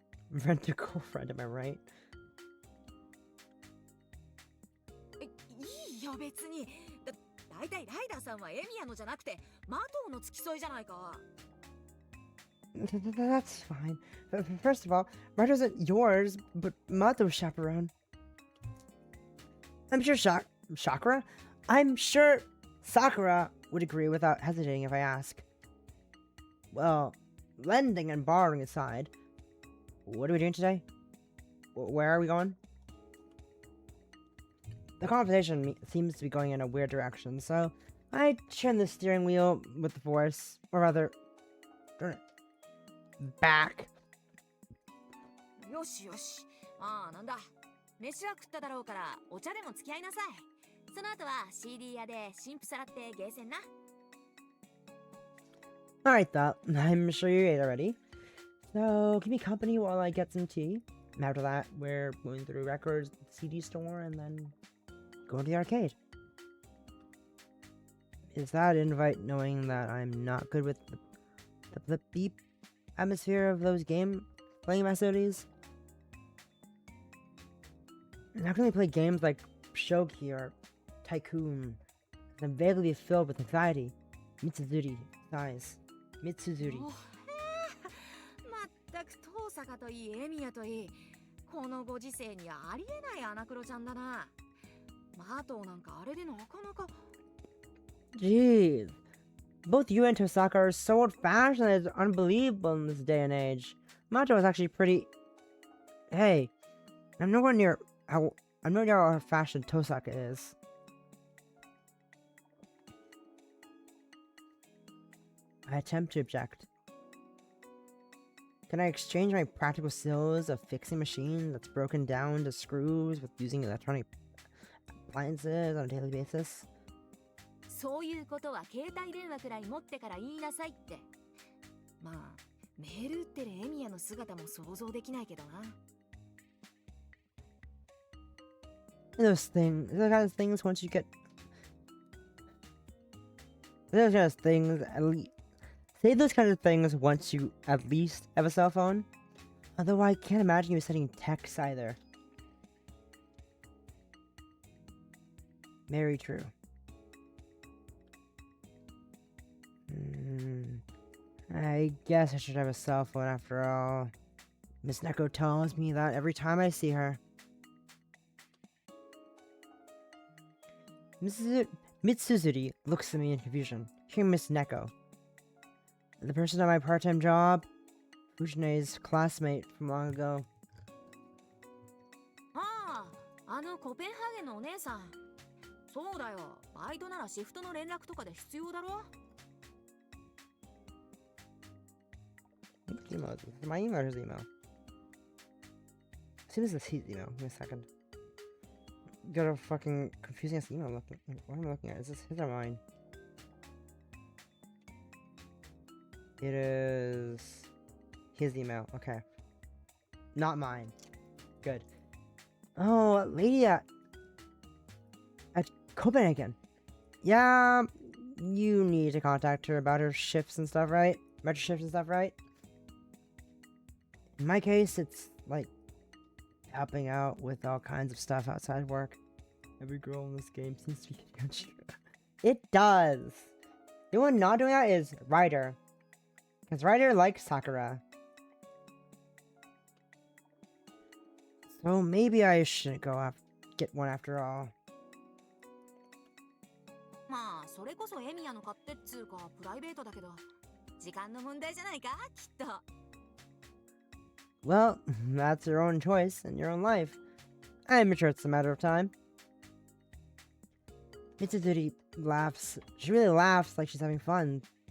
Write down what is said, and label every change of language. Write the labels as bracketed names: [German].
[English] Rent a girlfriend, am I right? [Japanese] いいよ別に。だいたいライダーさんはエミヤのじゃなくてマトウの付き添いじゃないか。 [English] That's fine. First of all, Ryder isn't yours, but Mato's chaperone. I'm sure Sakura? I'm sure Sakura would agree without hesitating if I ask. Well, lending and borrowing aside, what are we doing today? Where are we going? The conversation seems to be going in a weird direction, so I turn the steering wheel with the force, or rather, turn it back. [Japanese] よしよし。まあなんだ。飯は食っただろうからお茶でも付き合いなさい。その後は CD 屋で新婦さらってゲーセンな。 [English] Alright, though. I'm sure you ate already. So, keep me company while I get some tea. After that, we're going through records, CD store, and then going to the arcade. Is that invite knowing that I'm not good with the beep atmosphere of those playing facilities? How can they play games like Shogi or Tycoon? I'm vaguely filled with anxiety. Mitsuzuri sighs. Mitsuzuri. [Japanese] まったく遠坂といいエミヤといい。このご時世にありえないアナクロちゃんだな。マトウなんかあれでなかなか。 [English] Jeez. Both you and Tosaka are so old-fashioned that it's unbelievable in this day and age. Mato is actually pretty... Hey, I'm nowhere near how old-fashioned Tosaka is. I attempt to object. Can I exchange my practical skills of fixing machines that's broken down to screws with using electronic appliances on a daily basis? [Japanese] そういうことは携帯電話くらい持ってから言いなさいって。まあ、メール打ってるエミヤの姿も想像できないけどな。 [English] Those kind of things once you get... Those kind of things, at least... Say those kind of things once you at least have a cell phone. Although I can't imagine you sending texts either. Very true. I guess I should have a cell phone after all. Miss Neko tells me that every time I see her. Mitsuzuri looks at me in confusion. Hearing Miss Neko. The person at my part-time job? Fujine's classmate from long ago. [Japanese] ああ、あのコペンハーゲンのお姉さん。そうだよ。バイトならシフトの連絡とかで必要だろ。 [English] Email. Is it my email or his email? I assume this is his email. Give me a second. Got a fucking confusing ass email looking. What am I looking at? Is this his or mine? It is his email. Okay. Not mine. Good. Oh, lady at Copenhagen. Yeah, you need to contact her about her shifts and stuff, right? Retro shifts and stuff, right? In my case, it's like helping out with all kinds of stuff outside work. Every girl in this game seems to be getting on Shiro. It does. The one not doing that is Ryder. Because Ryder likes Sakura. So maybe I shouldn't go get one after all. [Japanese] まあそれこそエミヤの勝手っつうかプライベートだけど時間の問題じゃないかきっと。 [English] Well, that's your own choice and your own life. I'm sure it's a matter of time. Mitsuzuri laughs. She really laughs like she's having fun.